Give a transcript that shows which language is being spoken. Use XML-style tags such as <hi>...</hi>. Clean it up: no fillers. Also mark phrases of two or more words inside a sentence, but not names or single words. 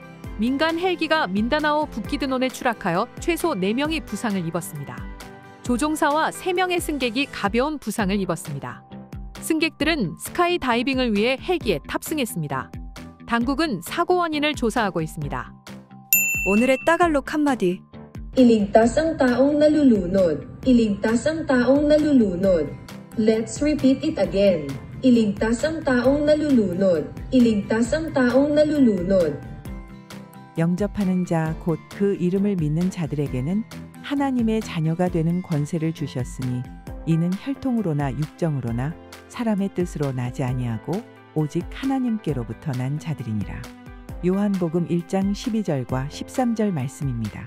<ko>민간 헬기가 민다나오 북기드논에 추락하여 최소 4명이 부상을 입었습니다. 조종사와 3명의 승객이 가벼운 부상을 입었습니다. 승객들은 스카이 다이빙을 위해 헬기에 탑승했습니다. 당국은 사고 원인을 조사하고 있습니다. 오늘의 따갈록 한마디.</ko> <tl>Iligtas ang taong nalulunod. Iligtas ang taong nalulunod.</tl> <en>Let's repeat it again.</en> <tl>Iligtas ang taong nalulunod. Iligtas ang taong nalulunod.</tl> <ko>영접하는 자 곧 그 이름을 믿는 자들에게는 하나님의 자녀가 되는 권세를 주셨으니 이는 혈통으로나 육정으로나 사람의 뜻으로 나지 아니하고 오직 하나님께로부터 난 자들이니라. 요한복음 1장 12절과 13절 말씀입니다.</ko>